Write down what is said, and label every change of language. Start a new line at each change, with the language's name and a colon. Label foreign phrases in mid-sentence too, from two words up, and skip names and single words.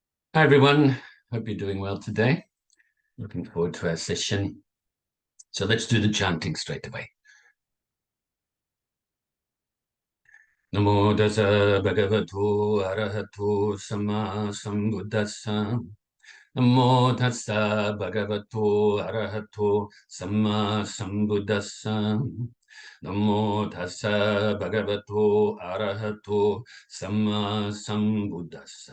English: Hi everyone, hope you're doing well today. Looking forward to our session. So let's do the chanting straight away.
Pali: Namo Tassa Bhagavato Arahato Samma Sambuddhassa. Namo Tassa Bhagavato Arahato Samma Sambuddhassa. Namo Tassa Bhagavato Arahato Samma Sambuddhassa.